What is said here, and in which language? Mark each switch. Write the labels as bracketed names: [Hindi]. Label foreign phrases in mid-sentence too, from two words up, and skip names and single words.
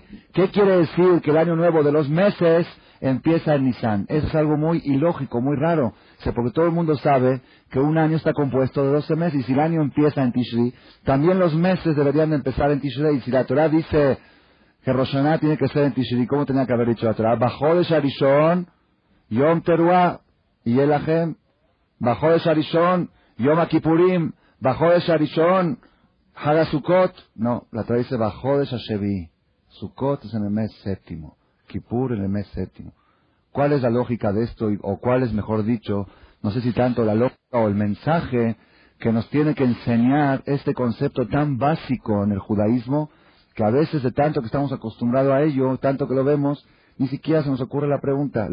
[Spanish] ¿Qué quiere decir que el año nuevo de los meses empieza en Nisan? Eso es algo muy ilógico, muy raro, porque todo el mundo sabe que un año está compuesto de 12 meses, y si el año empieza en Tishri, también los meses deberían de empezar en Tishrei. Y si la Torah dice que Rosh Hashanah tiene que ser en Tishri, ¿cómo tenía que haber dicho la Torah? [Hebrew] בחודש הראשון, יום תרועה, יהיה לכם, בחודש הראשון, יום כיפורים, בחודש הראשון, חג סוכות. [Spanish] No, la Torah dice [Hebrew] בחודש השביעי. [Spanish] Sukkot es en el mes séptimo. Kippur en el mes séptimo. ¿Cuál es la lógica de esto? O cuál es, mejor dicho, no sé si tanto la lógica o el mensaje que nos tiene que enseñar este concepto tan básico en el judaísmo, que a veces de tanto que estamos acostumbrados a ello, tanto que lo vemos, ni siquiera se nos ocurre la pregunta.